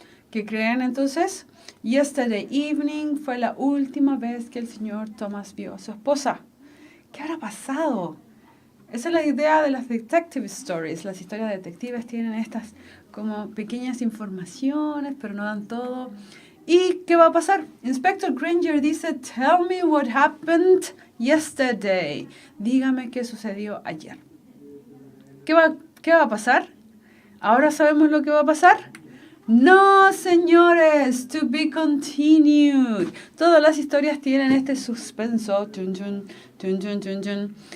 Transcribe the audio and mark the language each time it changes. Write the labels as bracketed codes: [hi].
[es] ¿Qué creen entonces? [en] Yesterday evening [es] fue la última vez que el señor Thomas vio a su esposa. ¿Qué habrá pasado? Esa es la idea de las [en] detective stories. [es] Las historias detectives tienen estas como pequeñas informaciones, pero no dan todo. ¿Y qué va a pasar? [en] Inspector Granger dice, tell me what happened yesterday. [es] Dígame qué sucedió ayer. ¿Qué va a pasar? ¿Ahora sabemos lo que va a pasar? No, señores, [en] to be continued. [es] Todas las historias tienen este suspenso. Chun, chun, chun, chun, chun, chun.